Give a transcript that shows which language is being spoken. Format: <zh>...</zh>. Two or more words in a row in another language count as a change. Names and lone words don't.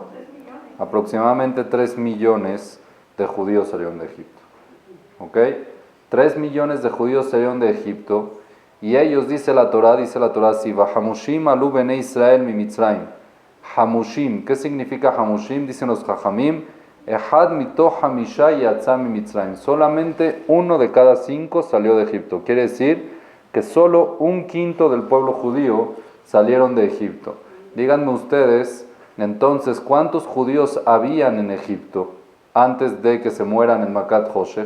<es>Aproximadamente 3 millones de judíos salieron de Egipto. ¿Ok? 3 millones de judíos salieron de Egipto, y ellos, dice la Torah así:</es> <he>חמושים עלו בני ישראל ממצרים.</he> <es>Hamushim, ¿qué significa Hamushim? Dicen los Jajamim,</es> <he>אחד מתוך חמישה יצא ממצרים.</he> <es>Solamente 1 de cada 5 salió de Egipto. Quiere decir que solo 1/5 del pueblo judío salieron de Egipto. Díganme ustedes, entonces, ¿cuántos judíos habían en Egipto antes de que se mueran en</es> <he>מכת חושך?</he>